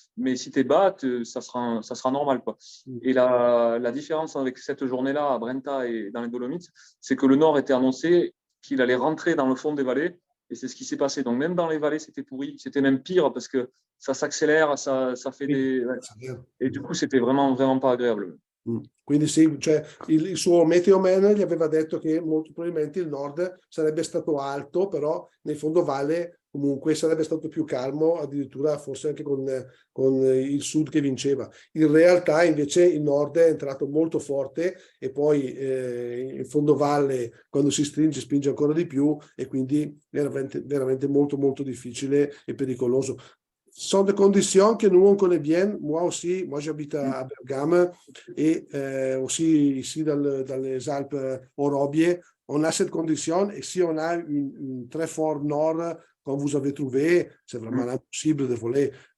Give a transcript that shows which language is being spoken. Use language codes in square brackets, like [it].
[fr] Mais si tu es bas, ça sera normal, quoi. Et la différence avec cette journée-là à Brenta et dans les Dolomites, c'est que le nord était annoncé qu'il allait rentrer dans le fond des vallées. Et c'est ce qui s'est passé. Donc, même dans les vallées, c'était pourri. C'était même pire parce que ça s'accélère, ça fait des. Ouais. Et du coup, c'était vraiment, vraiment pas agréable. [it] Quindi sì, cioè il suo Meteo Man gli aveva detto che molto probabilmente il nord sarebbe stato alto, però nel fondovalle comunque sarebbe stato più calmo, addirittura forse anche con il sud che vinceva. In realtà invece il nord è entrato molto forte e poi in fondovalle quando si stringe spinge ancora di più e quindi è veramente molto molto difficile e pericoloso. [fr] Sont des conditions que nous on connaît bien. Moi aussi, moi j'habite à Bergame et aussi ici dans les Alpes Orobier. On a cette condition et si on a une très fort nord, comme vous avez trouvé, c'est vraiment impossible de voler.